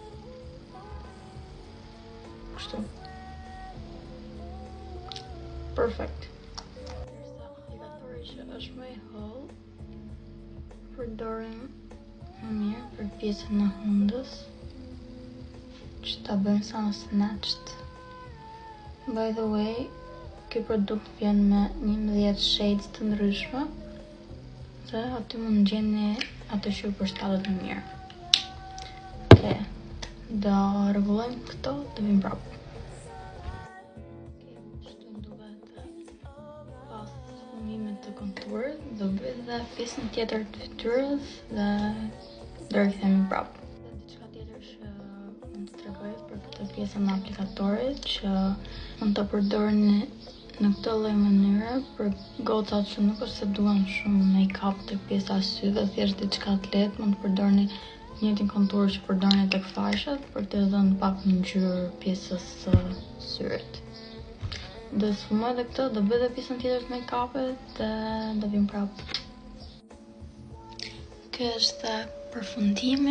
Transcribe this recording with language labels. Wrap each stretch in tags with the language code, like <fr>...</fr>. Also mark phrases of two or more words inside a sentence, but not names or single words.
<sq>Kështu. Perfect. Ndërsa aplikatori që është më i holl përdorim më mirë për pjesën e hundës, që ta bëjmë sa më snatched.</sq> <en>By the way,</en> <sq>ky produkt vjen me 11 shades të ndryshme dhe aty mund gjeni atë që ju përshtatet më mirë. Okej, do rregullojmë këto dhe vim prapë. Të konturit, do bëj dhe pjesën tjetër të fytyrës dhe do rikthehemi prapë. Diçka tjetër që mund të tregoj për këtë pjesën e aplikatorit, që mund ta përdorni në këtë lloj mënyre për gocat që nuk është se duan shumë make-up tek pjesa e syve, thjesht diçka të lehtë, mund të përdorni të njëjtin kontur që përdorni tek faqet për të dhënë pak ngjyrë pjesës së syrit. Do sfumoj dhe këtë, do bëj dhe pjesën tjetër të make-upit dhe do vim prapë. Ky është përfundimi.</sq>